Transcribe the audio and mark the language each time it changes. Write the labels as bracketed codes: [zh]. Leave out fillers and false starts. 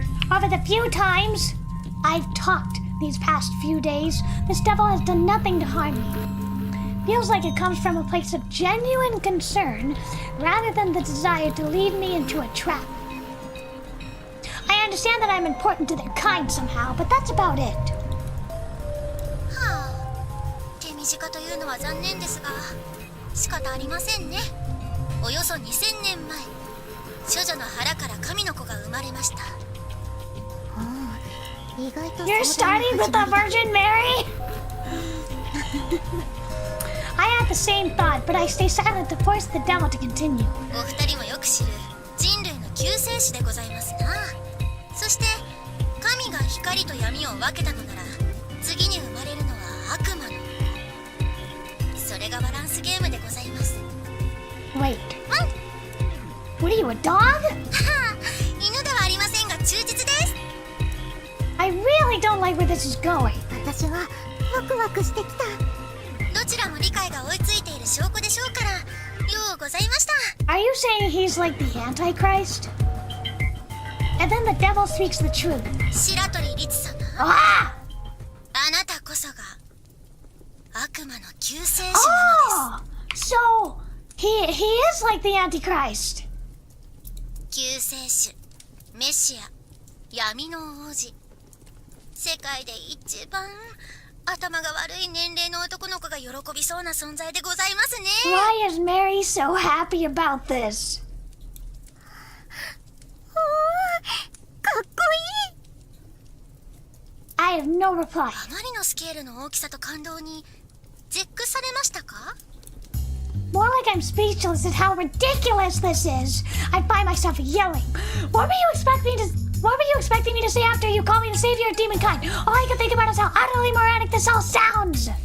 [en] Over the few times I've talked these past few days, this devil has done nothing to harm me. Feels like it comes from a place of genuine concern rather than the desire to lead me into a trap. I understand that I'm important to their kind somehow, but that's about it. [ja] 近というのは残念ですが仕方ありませんね。およそ2000年前、処女の腹から神の子が生まれました。意外と [en] You're starting with the Virgin Mary? I had the same thought, but I stay silent to force the devil to continue. [ja] お二人もよく知る人類の救世主でございますな。そして神が光と闇を分けたのなら次に生まれるのは悪魔の。それがバランスゲームでございます。 [en] Wait. What are you, a dog? [ja] はあ、犬ではありませんが忠実です。 [en] I really don't like where this is going. [ja] 私はワクワクしてきた。どちらも理解が追いついている証拠でしょうから、ようございました。 [en] Are you saying he's like the Antichrist? And then the devil speaks the truth. [ja] 白鳥律様、 Ah! あなたこそが悪魔の救世主なのです。 Oh! [en] So, he is like the Antichrist. [ja] 救世主、メシア、闇の王子。世界で一番頭が悪い年齢の男の子が喜びそうな存在でございますね。 [en] Why is Mary so happy about this? [ja] かっこいい。 [en] I have no reply. [ja] あまりのスケールの大きさと感動に絶句されましたか？ [en] More like I'm speechless at how ridiculous this is. I find myself yelling. What were you expecting me to say after you call me the savior of demonkind? All I can think about is how utterly moronic this all sounds.